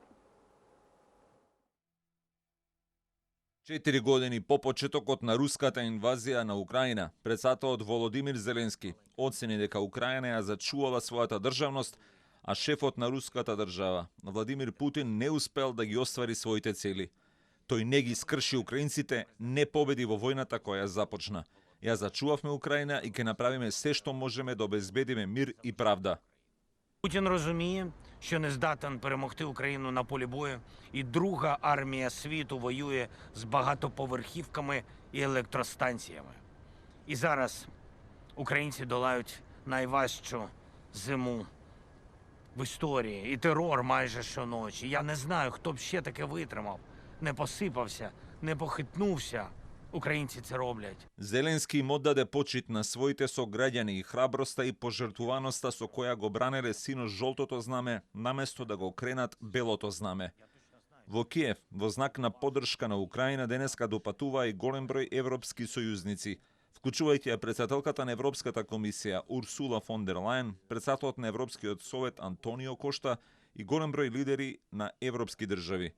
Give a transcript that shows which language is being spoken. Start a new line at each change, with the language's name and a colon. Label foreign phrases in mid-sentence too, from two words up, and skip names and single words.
Macedonian: 4 години по почетокот на руската инвазија на Украина, председателот Володимир Зеленски оцени дека Украина ја зачувала својата државност, а шефот на руската држава, Владимир Путин, не успел да ги оствари своите цели. Тој не ги скрши украинците, не победи во војната која започна. Ја зачувавме Украина и ќе направиме се што можеме да обезбедиме мир
Ukrainian: і правда. Путін розуміє, що не здатен перемогти Україну на полі бою, і друга армія світу воює з багатоповерхівками і електростанціями. І зараз українці долають найважчу зиму в історії, і терор майже щоночі. Я не знаю, хто б ще таке витримав, не посипався, не похитнувся. Украинци це роблять.
Macedonian: Зеленски им оддаде почит на своите сограѓани и храброста и пожртвуваноста со која го бранеле сино жолтото знаме, наместо да го кренат белото знаме. Во Киев, во знак на поддршка на Украина, денеска допатува и голем број европски сојузници, вклучувајќи ја председателката на Европската комисија Урсула фон дер Лајен, председателот на Европскиот совет Антонио Кошта и голем број лидери на европски држави.